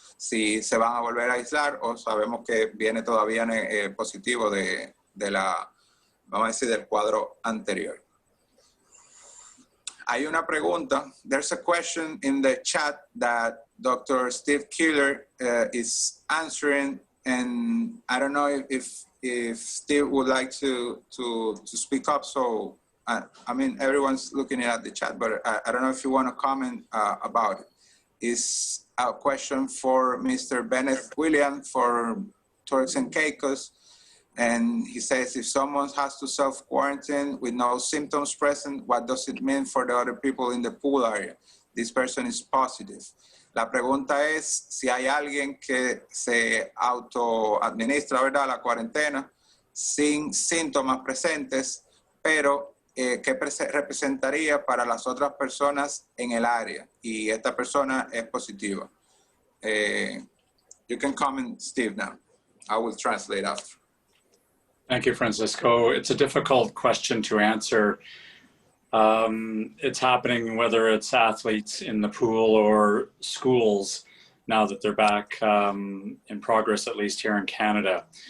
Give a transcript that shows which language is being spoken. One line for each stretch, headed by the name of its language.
Spanish: Si se van a volver a aislar o sabemos que viene todavía positivo de vamos a decir, del cuadro anterior. Hay una pregunta.
English: There's a question in the chat that Dr. Steve Keeler is answering, and I don't know if Steve would like to speak up. So, I mean, everyone's looking at the chat, but I don't know if you want to comment about it. It's a question for Mr. Bennett William for Turks and Caicos. And he says, if someone has to self-quarantine with no symptoms present, what does it mean for the other people in the pool area? This person is positive.
Spanish: La pregunta es si hay alguien que se autoadministra, ¿verdad?, la cuarentena sin síntomas presentes, pero ¿qué representaría para las otras personas en el área? Y esta persona es positiva.
English: You can comment, Steve, now. I will translate after. Thank you, Francisco. It's a difficult question to answer. It's happening whether it's athletes in the pool or schools now that they're back in progress, at least here in Canada.